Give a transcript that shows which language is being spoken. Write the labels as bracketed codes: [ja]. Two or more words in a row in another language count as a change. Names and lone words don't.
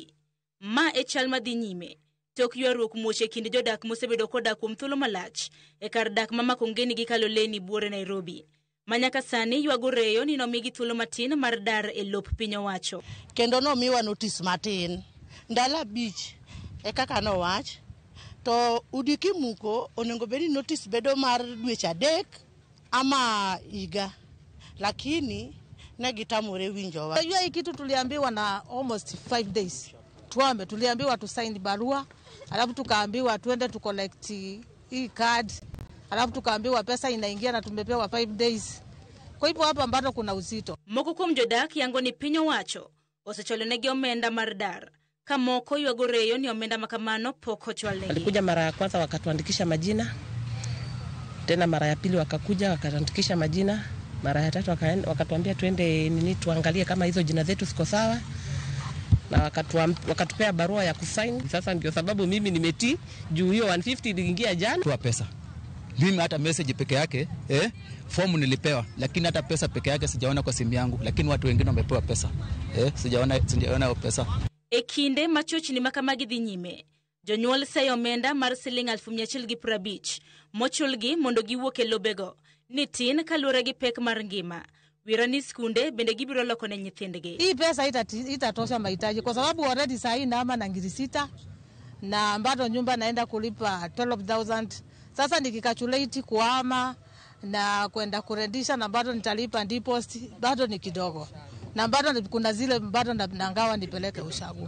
[luo] Ma e chal madhi nyime tok ywaruok muoche kind jodak mosebedo kodak kuom thuolo malach e kar dak ma Makongeni gi Kaloleni buore Nairobi. Manyaka sani ywago reyo ni nomigi thuolo matin mar dar e lop piny owacho. Kendo nomiwa notice matin. Ndala beach e kaka no wach. To udi kimuko onengo bedi notice bedo mar dweche 3 ama iga. Lakini negitamore winjowa. [sw] Unajua hii kitu tuliambiwa na [en] almost 5 days. [sw] Tuliambiwa tu sign barua, alafu tukaambiwa tuende tu collect hii card. Alafu tukaambiwa pesa inaingia na tumepewa 5 days. Kwa hivyo hapa bado kuna uzito. [luo] Moko kuom jodak yango ni piny owacho osecholonegi omenda mar dar. Kamoko ywago reyo ni omenda makamano pok ochwalnegi. [sw] Walikuja mara ya kwanza wakatuandikisha majina. Tena mara ya pili wakakuja wakatuandikisha majina. Mara ya tatu wakatuambia tuende tuangalie kama hizo jina zetu ziko sawa. Na wakatupea barua ya kusign. Sasa ndio sababu mimi nimetii juu hiyo 150 iliingia jana. Toa pesa. Mimi hata message peke yake, form nilipewa, lakini hata pesa peke yake sijaona kwa simu yangu, lakini watu wengine wamepewa pesa. Sijaona pesa. [luo] E kinde machochni makamagi dhi nyime, jonyuol sayo omenda mar siling 150 mochulgi mondo giwuok e lobego ni tin kaluwore gi pek mar ngima. Wirani skunde bende gibiro loko ne nyithindgi. [sw] Hii pesa itatosha mahitaji kwa sababu already saa hii naama na ngiri 6 na bado nyumba naenda kulipa 12,000. Sasa nikikacalculate kuama na kwenda kurendisha na bado nitalipa deposit bado ni kidogo. Na bado kuna zile bado nangawa nipeleke ushago.